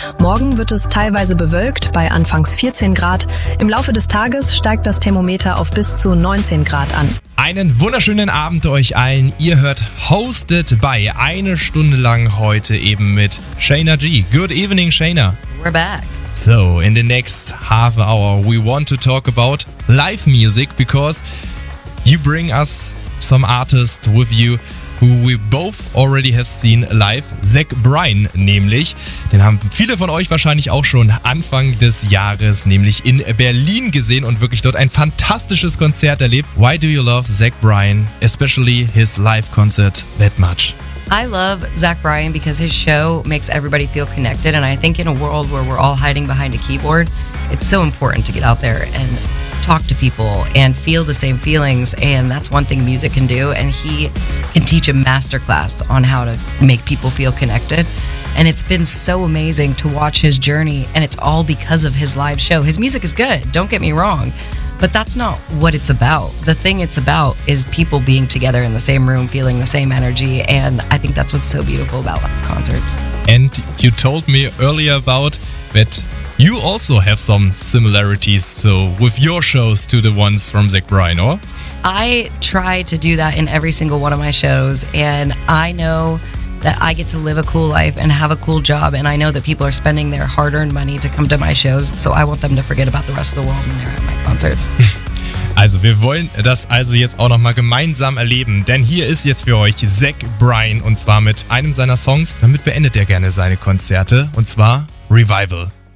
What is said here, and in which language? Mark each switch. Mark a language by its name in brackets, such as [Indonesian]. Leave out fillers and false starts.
[German] Morgen wird es teilweise bewölkt bei anfangs 14 Grad. Im Laufe des Tages steigt das Thermometer auf bis zu 19 Grad an. Einen wunderschönen Abend euch allen. Ihr hört Hosted by eine Stunde lang heute eben mit Shayna G. [English] Good evening, Shayna. We're back. So, in the next half hour, we want to talk about live music because you bring us some artists with you who we both already have seen live. [German] Zach Bryan nämlich, den haben viele von euch wahrscheinlich auch schon Anfang des Jahres nämlich in Berlin gesehen und wirklich dort ein fantastisches Konzert erlebt. [English] Why do you love Zach Bryan, especially his live concert, that much? I love Zach Bryan because his show makes everybody feel connected, and I think in a world where we're all hiding behind a keyboard, it's so important to get out there and talk to people and feel the same feelings, and that's one thing music can do, and he can teach a masterclass on how to make people feel connected. And it's been so amazing to watch his journey, and it's all because of his live show. His music is good, don't get me wrong, but that's not what it's about. The thing it's about is people being together in the same room, feeling the same energy, and I think that's what's so beautiful about live concerts. And you told me earlier about that you also have some similarities so with your shows to the ones from Zach Bryan, or? I try to do that in every single one of my shows, and I know that I get to live a cool life and have a cool job, and I know that people are spending their hard-earned money to come to my shows, so I want them to forget about the rest of the world when they're at my concerts. [German] Also, wir wollen das also jetzt auch nochmal gemeinsam erleben, denn hier ist jetzt für euch Zach Bryan, und zwar mit einem seiner Songs. Damit beendet er gerne seine Konzerte, und zwar Revival.